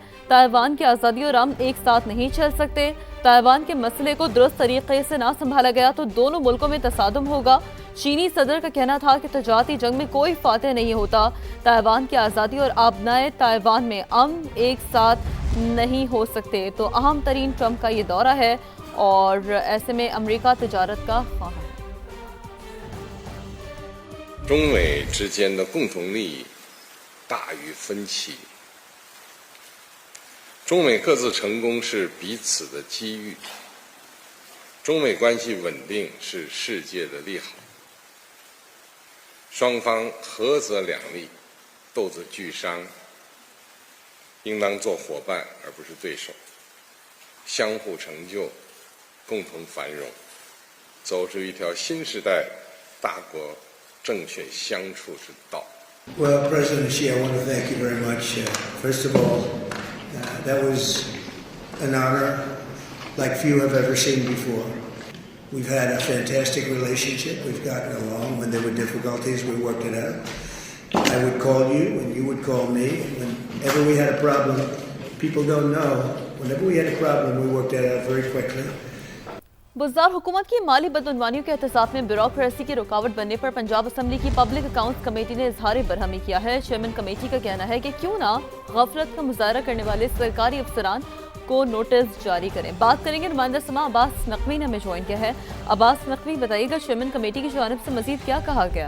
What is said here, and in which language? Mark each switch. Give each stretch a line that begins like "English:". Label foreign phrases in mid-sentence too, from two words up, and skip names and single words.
Urdu: تائیوان کی آزادی اور امن ایک ساتھ نہیں چل سکتے۔ تائیوان کے مسئلے کو درست طریقے سے نہ سنبھالا گیا تو دونوں ملکوں میں تصادم ہوگا. چینی صدر کا کہنا تھا کہ تجارتی جنگ میں کوئی فاتح نہیں ہوتا. تائیوان کی آزادی اور آبنائے تائیوان میں امن ایک ساتھ نہیں ہو سکتے. تو اہم ترین ٹرمپ کا یہ دورہ ہے اور ایسے میں امریکہ تجارت کا خواہ ہے.
Chinese: 中美之间的共同利益大于分歧，中美各自成功是彼此的机遇，中美关系稳定是世界的利好。双方合则两利，斗则俱伤，应当做伙伴而不是对手，相互成就，共同繁荣，走出一条新时代大国政权相处之道。
English: Well, President Xi, I want to thank you very much. First of all, that was an honor like few have ever seen before. We've had a fantastic relationship. We've gotten along. When there were difficulties, we worked it out. I would call you, and you would call me. Whenever we had a problem, people don't know. Whenever we had a problem, we worked it out very quickly.
Urdu: بزدار حکومت کی مالی بدعنوانیوں کے احتساب میں بیوروکریسی کی رکاوٹ بننے پر پنجاب اسمبلی کی پبلک اکاؤنٹس کمیٹی نے اظہار برہمی کیا ہے. چیئرمین کمیٹی کا کہنا ہے کہ کیوں نہ غفلت کا مظاہرہ کرنے والے سرکاری افسران کو نوٹس جاری کریں. بات کریں گے نمائندہ سما عباس نقوی نے ہمیں جوائن کیا ہے۔ عباس نقوی، بتائیے گا چیئرمین کمیٹی کی جانب سے مزید کیا کہا گیا?